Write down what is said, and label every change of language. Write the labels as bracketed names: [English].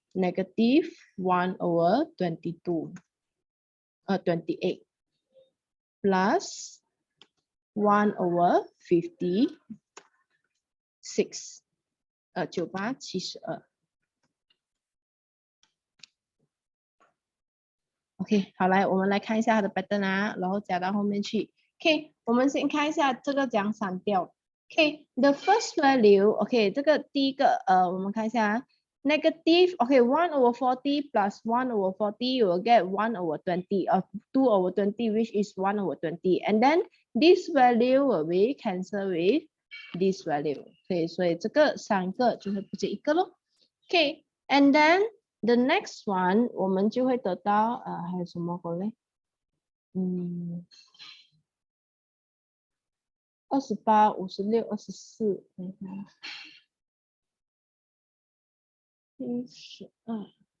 [English] Negative 1/28 plus 1/56 9872。 [Chinese] OK， 好来，我们来看一下它的 pattern 啊，然后加到后面去。 OK， 我们先看一下这个怎样删掉。OK， [English] the first value， [Chinese] OK， 这个第一个我们看一下 [English] negative, okay, 1/40 plus 1/40, you will get 1/20 or 2/20, which is 1/20. And then this value will be cancelled with this value. [Chinese] Okay, 所以这个3个就会不见一个咯。Okay, [English] and then the next one [Chinese] 我们就会得到还有什么个嘞？28、56、24，等一下，72。